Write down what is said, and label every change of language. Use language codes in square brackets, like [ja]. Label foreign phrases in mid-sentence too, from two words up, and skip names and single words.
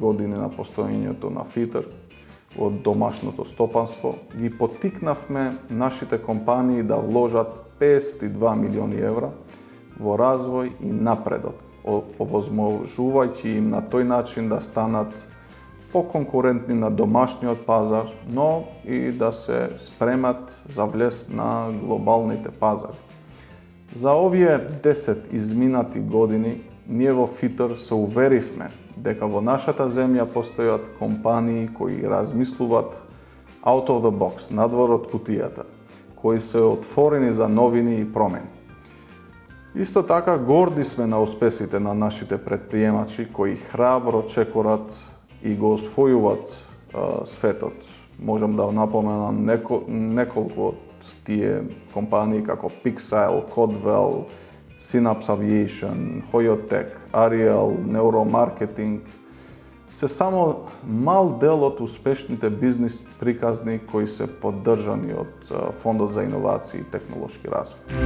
[mk] години на постоењето на ФИТЕР од домашното стопанство, ги поттикнавме нашите компании да вложат 52 милиони евра во развој и напредок, овозможувајќи им на тој начин да станат поконкурентни на домашниот пазар, но и да се спремат за влез на глобалните пазари. За овие 10 изминати години, ние во ФИТЕР се уверивме дека во нашата земја постојат компании кои размислуваат [en] out of the box, [mk] надвор од кутијата, кои се отворени за новини и промени. Исто така, горди сме на успесите на нашите предприемачи кои храбро чекорат и го освојуваат светот. Можам да напоменам неколку од тие компании како Pixel, Codwell, Synapse Aviation, Hoyotech, Ariel, Neuromarketing, се само мал дел од успешните бизнис приказни кои се поддржани од Фондот за инновации и технолошки развој.